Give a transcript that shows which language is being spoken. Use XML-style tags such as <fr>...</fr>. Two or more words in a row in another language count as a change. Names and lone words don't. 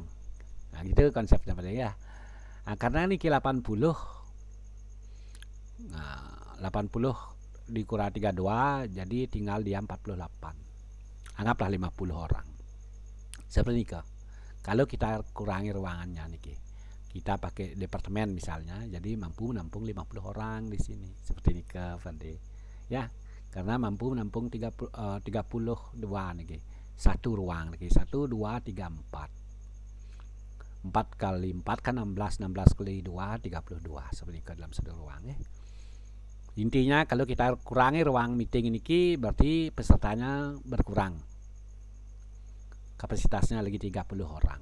<id>Nah, gitu konsepnya Pakde ya. Karena ini 80 dikurang 32 jadi tinggal dia 48. Anggaplah 50 orang. Seperti itu. Kalau kita kurangi ruangannya niki. Kita pakai departemen misalnya, jadi mampu menampung 50 orang di sini. Seperti ini Pakde. Ya, karena mampu menampung 32 niki. Satu ruang niki. 1 2 3 4. 4 kali 4 kan 16, 16 kali 2 32 seperti itu dalam satu ruang ya. Intinya kalau kita kurangi ruang meeting ini berarti pesertanya berkurang. Kapasitasnya lagi 30 orang.</id>